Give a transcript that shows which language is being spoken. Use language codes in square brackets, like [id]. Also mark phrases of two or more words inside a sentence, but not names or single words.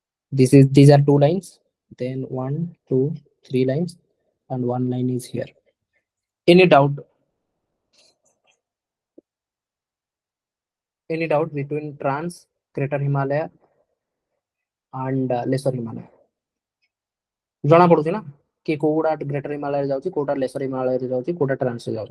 [en] These are two lines. Then one, two, three lines, and one line is here. Any doubt? Any doubt between Trans, Greater Himalaya and Lesser Himalaya? [or] ଜଣା ପଡୁଛି ନା କି କୋଉଟା ଗ୍ରେଟର ହିମାଳୟ ଯାଉଛି, କୋଉଟା ଲେସର ହିମାଳୟ ଯାଉଛି, କୋଉଟା ଟ୍ରାନ୍ସ ଯାଉଛି.